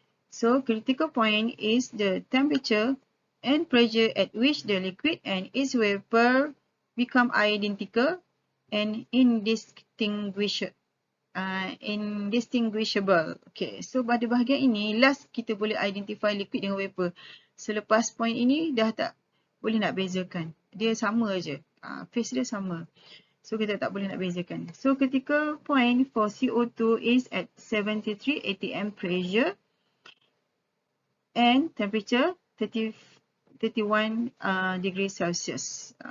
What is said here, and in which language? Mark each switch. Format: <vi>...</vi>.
<en>So critical point is the temperature and pressure at which the liquid and its vapor become identical and indistinguishable.</en> <ms>Okay, so pada bahagian ini last kita boleh identify liquid dengan vapor. Selepas point ini dah tak boleh nak bezakan. Dia sama je. Phase dia sama. So kita tak boleh nak bezakan.</ms> <en>So critical point for CO2 is at 73 atm pressure and temperature 31 degree Celsius.</en>